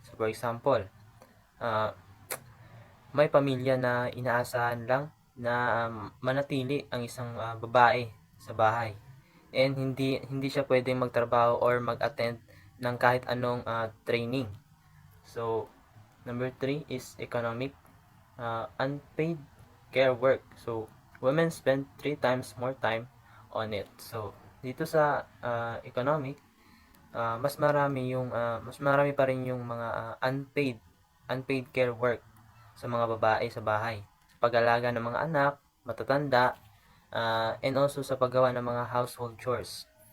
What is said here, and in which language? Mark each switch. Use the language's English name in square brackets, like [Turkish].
[Filipino] So for example, may pamilya na inaasahan lang na manatili ang isang babae sa bahay, and hindi siya pwedeng magtrabaho or mag-attend ng kahit anong training. [English] So number 3 is economic, unpaid care work. So women spend 3 times more time on it. [Filipino] So dito sa economic, mas marami pa rin yung mga unpaid care work sa mga babae sa bahay. Pag-alaga ng mga anak, matatanda, and also sa paggawa ng mga household chores.